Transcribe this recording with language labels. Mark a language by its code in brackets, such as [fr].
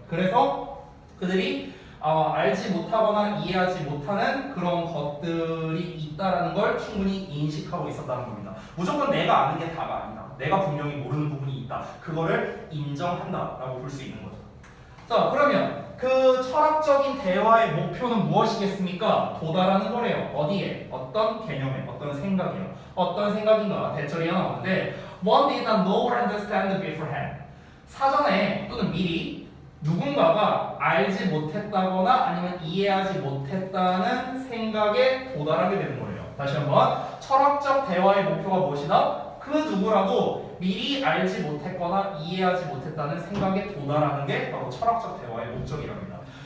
[ko] 그래서 그들이 알지 못하거나 이해하지 못하는 그런 것들이 있다라는 걸 충분히 인식하고 있었다는 겁니다. 무조건 내가 아는 게 다가 아니다. 내가 분명히 모르는 부분이 있다. 그거를 인정한다라고 볼 수 있는 거죠. 자, 그러면 그 철학적인 대화의 목표는 무엇이겠습니까? 도달하는 거래요. 어디에? 어떤 개념에? 어떤 생각이요? 어떤 생각인가? 대절이가 나오는데 [en] One did not know or understand beforehand. [ko] 사전에 또는 미리 누군가가 알지 못했다거나 아니면 이해하지 못했다는 생각에 도달하게 되는 거예요. 다시 한번 철학적 대화의 목표가 무엇이다? 그 누구라도 미리 알지 못했거나 이해하지 못했다는 생각에 도달하는 게 바로 철학적 대화의 목적이랍니다.